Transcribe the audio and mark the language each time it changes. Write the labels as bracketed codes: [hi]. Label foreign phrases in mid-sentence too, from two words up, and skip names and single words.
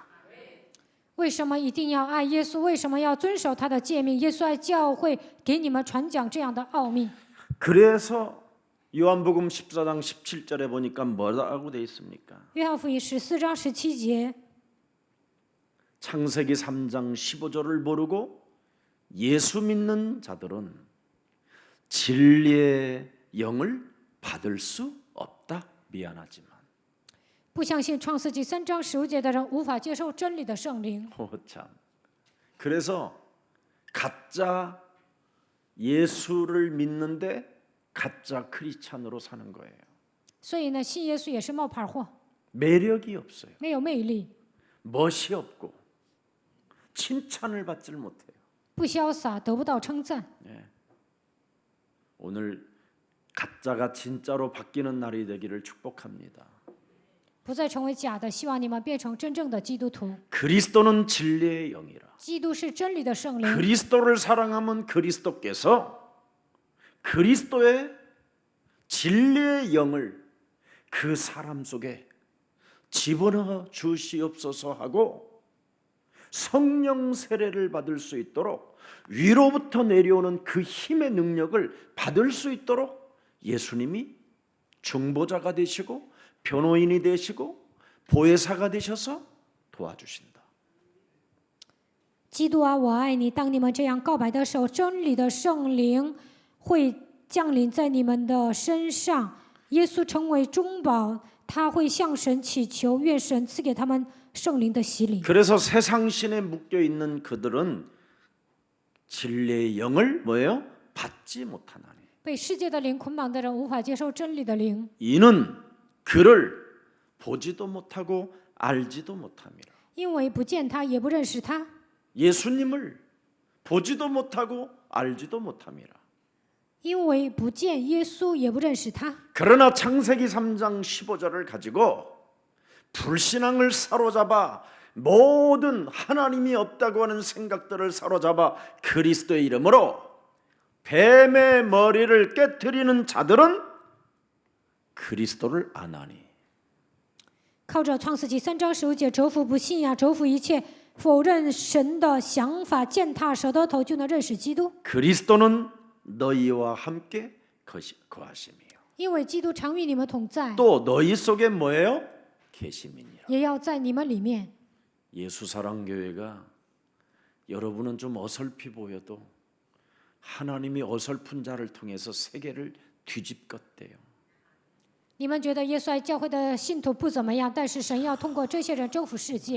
[zh] 为什么一定要爱耶稣？为什么要遵守他的诫命？耶稣爱教会给你们传讲这样的奥秘。 [ko] 그래서 요한복음 14장 17절에 보니까 뭐라고 돼 있습니까? [zh] 约翰福音14章17节， [ko] 창세기 3장 15절을 모르고 예수 믿는 자들은 진리의 영을 받을 수 없다. 미안하지만. [zh] 不相信创世纪3章15节的人无法接受真理的圣灵。 [ko] 참. 그래서 가짜 예수를 믿는데 가짜 크리스찬으로 사는 거예요. [zh] 所以呢，信耶稣也是冒牌货， [ko] 매력이 없어요. [zh] 没有魅力， [ko] 멋이 없고 칭찬을 받질 못해요. [zh] 不潇洒得不到称赞。 [ko] 오늘 가짜가 진짜로 바뀌는 날이 되기를 축복합니다. [zh] 不再成为假的，希望你们变成真正的基督徒。 [ko] 그리스도는 진리의 영이라. [zh] 基督是真理的圣灵， [ko] 그리스도를 사랑하면 그리스도께서 그리스도의 진리의 영을 그 사람 속에 집어넣어 주시옵소서 하고 성령 세례를 받을 수 있도록 위로부터 내려오는 그 힘의 능력을 받을 수 있도록 예수님이 중보자가 되시고 변호인이 되시고 보혜사가 되셔서 도와주신다. [zh] 基督啊，我爱你。当你们这样告白的时候，真理的圣灵会降临在你们的身上。耶稣成为中保，他会向神祈求，愿神赐给他们圣灵的洗礼。 [ko] 그래서 세상 신에 묶여 있는 그들은 진리의 영을 뭐예요? 받지 못하나니. [zh] 被世界的灵捆绑的人无法接受真理的灵， [ko] 이는 그를 보지도 못하고 알지도 못함이라. [zh] 因为不见他，也不认识他。 [ko] 예수님을 보지도 못하고 알지도 못함이라. [zh] 因为不见耶稣，也不认识他。 [ko] 그러나 창세기 3장 15절을 가지고 불신앙을 사로잡아 모든 하나님이 없다고 하는 생각들을 사로잡아 그리스도의 이름으로 뱀의 머리를 깨트리는 자들은 그리스도를 안 하니. [zh] 靠着创世纪3章15节，折服不信呀，折服一切否认神的想法，践踏蛇的头，就能认识基督。 [ko] 그리스도는 너희와 함께 거하심이요. [zh] 因为基督常与你们同在， [ko] 또 너희 속에 뭐예요? 계심이니라. [zh] 也要在你们里面。 [ko] 예수사랑교회가 여러분은 좀 어설피 보여도 하나님이 어설픈 자를 통해서 세계를 뒤집었대요. [zh] 你们觉得耶稣爱教会的信徒不怎么样，但是神要通过这些人征服世界。